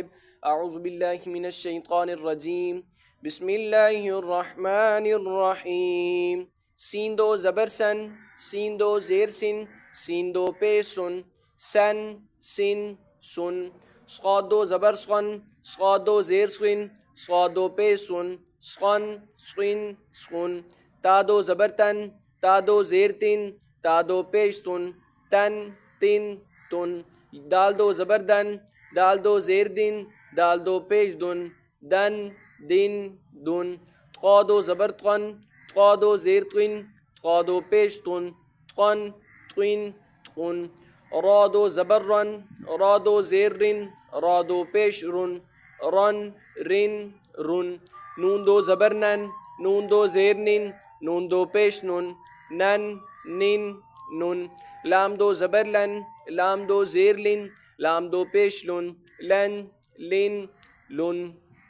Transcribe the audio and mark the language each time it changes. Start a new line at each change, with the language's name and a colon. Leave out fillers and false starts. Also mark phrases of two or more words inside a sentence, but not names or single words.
Arabic: اعوذ باللہ من الشیطان الرجیم، بسم اللہ الرحمن الرحیم۔
Urdu: سین دو زبر سن، سین دو زیر سن، سین دو پیش سن، سن سن سن۔ صاد دو زبر سن، صاد دو زیر سن، صاد دو پیش سن، سن سن سن۔ تا دو زبر تن، تا دو زیر تن، تا دو پیش تن، تن تن تن۔ دال دو زبر دن، دال دو زیر دن، دال دو پیش دن، دن دن دن۔ طا دو زبر طن، طا دو زیر طن، طا دو پیش طن، طن طن طن۔ را دو زبر رن، را دو زیر رن، را دو پیش رن، رن رن رن۔ نون دو زبر نن، نون دو زیر نن، نون دو پیش نن، نن نن نن۔ لام دو زبر لن، لام دو زیر لن، لام دو پیش لن، لن لن لن۔